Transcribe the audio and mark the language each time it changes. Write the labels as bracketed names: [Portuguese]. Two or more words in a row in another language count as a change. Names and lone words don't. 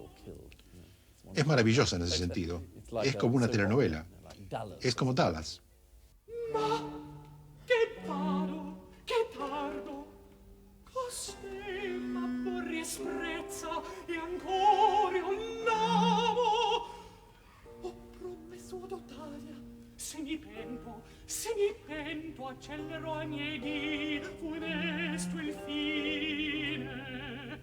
[Spanish] Es maravillosa en ese sentido. Es como una telenovela. Es como Dallas. [Italian] Ma che paro, che tardo, cos'è m'aborri e sprezza e ancora un l'amo. Ho promesso ad Ottavia, se mi pento accelero ai miei dì, funesto il fine.